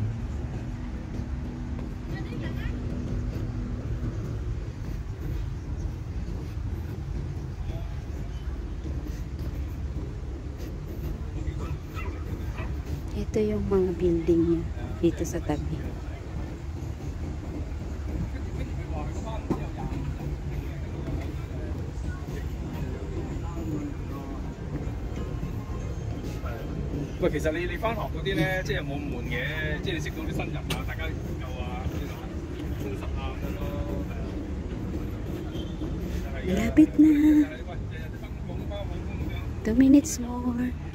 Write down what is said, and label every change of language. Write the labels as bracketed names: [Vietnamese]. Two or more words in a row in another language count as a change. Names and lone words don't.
[Filipino] Ito yung mga building niya dito sa tabi. [Cantonese] 喂，其實你返學嗰啲咧，即係冇悶嘅，即係你識到啲新人啊，大家研究啊，充實啊咁樣咯，係啊。 [Filipino] Malapit na. [English] 2 minutes more.